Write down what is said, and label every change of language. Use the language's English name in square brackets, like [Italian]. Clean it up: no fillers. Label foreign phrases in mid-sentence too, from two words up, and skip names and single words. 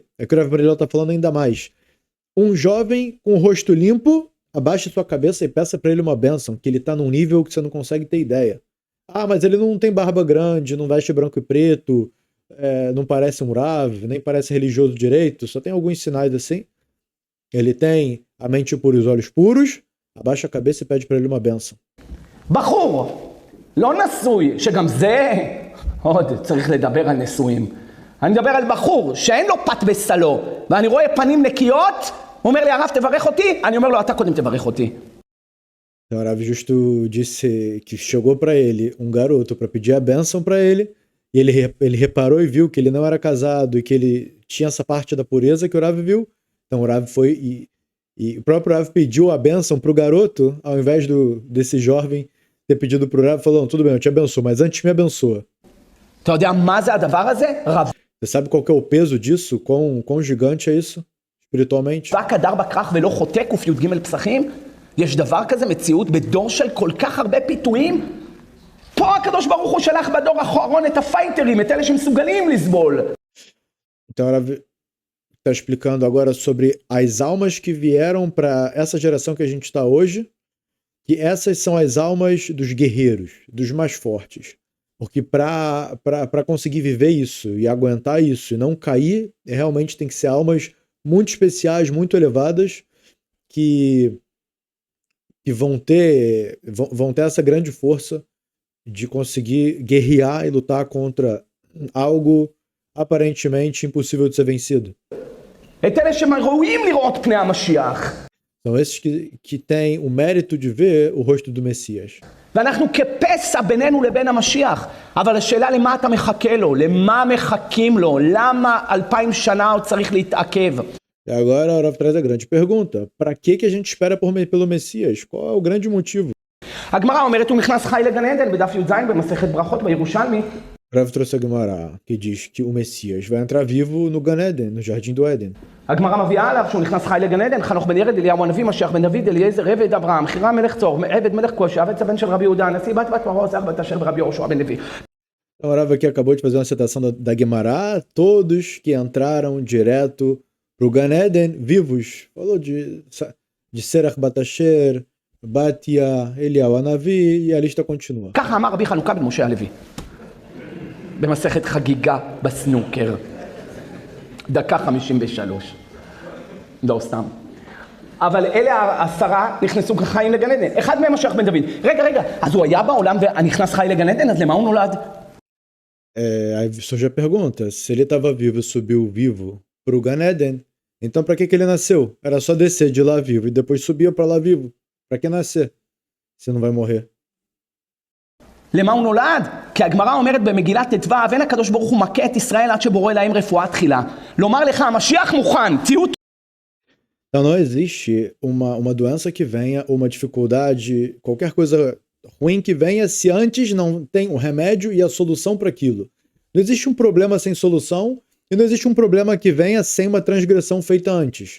[Portuguese] É que o Rav Morelhau está falando ainda mais. Um jovem com o rosto limpo, abaixe sua cabeça e peça para ele uma bênção, que ele está num nível que você não consegue ter ideia. Ah, mas ele não tem barba grande, não veste branco e preto, não parece um Rav, nem parece religioso direito, só tem alguns sinais assim. Ele tem a mente pura e os olhos puros, abaixa a cabeça e pede para ele uma bênção. [Hebrew] בחור, לא נשוי, שגם זה עוד צריך לדבר על נשואים. אני מדבר על בחור שאין לו פת בסלו, ואני רואה פנים נקיות, הוא אומר לי, הרב תברך אותי, אני אומר לו, אתה קודם תברך אותי. [Portuguese] Então, o Rav Justo disse que chegou para ele um garoto para pedir a bênção para ele, e ele reparou e viu que ele não era casado e que ele tinha essa parte da pureza que o Rav viu. Então o Rav foi e o próprio Rav pediu a bênção para o garoto, ao invés desse jovem ter pedido para o Rav, falou, tudo bem, eu te abençoo, mas antes me abençoa. [Hebrew] אתה יודע מה זה הדבר הזה? רב. [Portuguese] Você sabe qual que é o peso disso? Quão gigante é isso, espiritualmente? [Hebrew] רק הדר בכרך ולא חוטא ק"ג פסחים? יש דבר כזה מציאות בדור של כל כך הרבה פיתויים? פה הקדוש ברוך הוא שלח בדור האחרון את הפייטרים, את אלה שמסוגלים לסבול. [Portuguese] Então ela está explicando agora sobre as almas que vieram para essa geração que a gente está hoje, que essas são as almas dos guerreiros, dos mais fortes. Porque para conseguir viver isso e aguentar isso e não cair, realmente tem que ser almas muito especiais, muito elevadas, que vão ter essa grande força de conseguir guerrear e lutar contra algo aparentemente impossível de ser vencido. [Hebrew] את אלה שראויים לראות פני המשיח. [Portuguese] São esses que têm o mérito de ver o rosto do Messias. [Hebrew] ואנחנו כפסע בינינו לבין המשיח. אבל השאלה למה אתה מחכה לו? למה מחכים לו? למה 2000 שנה הוא צריך להתעכב? [Portuguese] E agora a Rav traz a grande pergunta. Para que a gente espera pelo Messias? Qual é o grande motivo? [Hebrew] הגמרא אומרת, הוא נכנס חי לגן עדן, בדף י"ז במסכת ברכות בירושלמי. [Portuguese] Rav trouxe a Gemara, que diz que o Messias vai entrar vivo no Gan Eden, no Jardim do Éden. [Hebrew] הגמרא מביאה עליו שהוא נכנס חי לגן עדן, חנוך בן ירד, אליהו הנביא, משיח בן דוד, אליעזר, עבד אברהם, חירם מלך צור, עבד מלך כוש, עבד בן של רבי יהודה הנשיא, בת פרעה, זר בת אשר ורבי יהושע בן לוי. [Portuguese] Então, o Rav aqui acabou de fazer uma citação da Gemara, todos que entraram direto para o Gan Eden vivos. Falou de Serach Batasher, Batia, Eliyahu Hanavi, e a lista continua. [Hebrew] ככה אמר רבי חנוכה בן משה הלוי. במסכת חגיגה בסנוקר. דקה 53. לא סתם. אבל אלה 10 נכנסו חיים לגן עדן. אחד מהם משיח בן דוד. רגע, אז הוא היה בעולם ונכנס חי לגן עדן, אז למה הוא נולד? [Portuguese] Aí surge a pergunta, se ele estava vivo e subiu vivo para o Gan Eden, então para que ele nasceu? Era só descer de lá vivo e depois subia para lá vivo. Para que nascer? Se não vai morrer. [Hebrew] למה הוא נולד? כי הגמרא אומרת במגילת ט"ו, ואין הקדוש ברוך הוא מכה את ישראל עד שבורא להם רפואה תחילה. לומר לך, המשיח מוכן, תהיו... [Portuguese] Então não existe uma doença que venha, ou uma dificuldade, qualquer coisa ruim que venha, se antes não tem o remédio e a solução para aquilo. Não existe um problema sem solução e não existe um problema que venha sem uma transgressão feita antes.